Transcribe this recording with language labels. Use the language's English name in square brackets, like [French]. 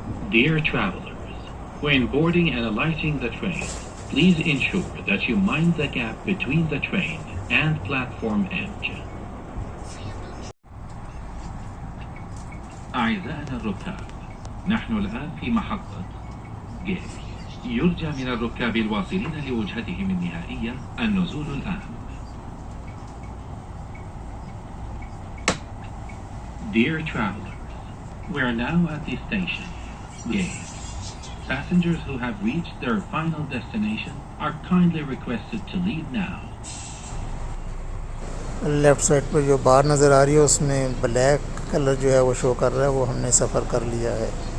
[English] Dear travelers, when boarding and alighting the train, please ensure that you mind the gap between the train and platform edge. [Arabic] أعزائنا الركاب، نحن الآن في محطة جيت. يرجى من الركاب الواصلين لوجهتهم النهائية النزول الآن. [English] Dear travelers, we are now at the station, Gate. Passengers who have reached their final destination are kindly requested to leave now. [Hindi] Left side पर जो बार नज़र आ रही है उसमें black colour जो है वो show कर रहा है, वो हमने सफ़र कर लिया है।